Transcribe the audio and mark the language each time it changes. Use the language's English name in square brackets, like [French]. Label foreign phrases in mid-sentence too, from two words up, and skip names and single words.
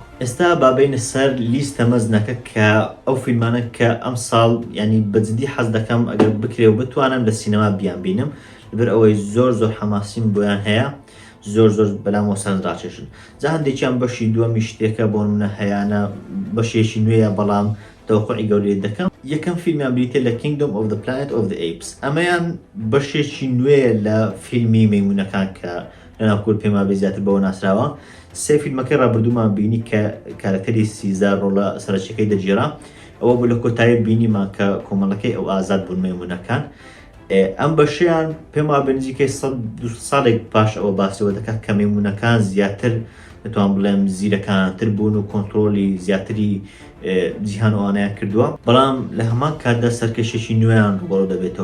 [Central Kurdish] ئێستا بابینە سەر لیستە مەزنەکە کە ئەو فیلمانە کە ئەم ساڵ ینی بەجددی حەز دەکەم ئەگەر بکرێ و بتوانم لە سینەما بیان بینم، لەبەر ئەوەی زۆر زۆر حەماسیم بۆیان هەیە، زۆر زۆر بەلامەوە سەرنجڕاکێشن. جا هەندێکیان بەشی دووەمی شتێکە بۆ منە هەیەە بەشێکی نوێیە، بەڵام تەوقعی گەورەی دەکەم. یەکەم فیلمیان بریتێ لە Kingdom of the Planet of the Apes. ئەمەیان بەشێکی نوێیە لە فیلمی مەیمونەکان کە لەناو کورد پێما بێ زیاتر بەوە ناسراوە. سێ فیلمەکەی ڕابردوومان بینی کە کارکتەری سیزار ڕۆڵە سەرچەکەی دەگیرا، ئەوە بوو لە کۆتایی بینیمان کە کۆمەڵەکەی ئەو ئازاد بوون مەیمونەکان. ئەم بەشیان پێم وا بنزیکەی ساڵێک پاش ئەوە باسەوە دەکات کە مەیمونەکان زیاتر دەتوان بڵێم زیرەکانتر بوون و کۆنتترۆلی زیاتری جیهانوانەیە کردووە، بەڵام لە هەمان کاتدا سەرکەشێکی نوێیان ڕوبەڕوو دەبێتەوە.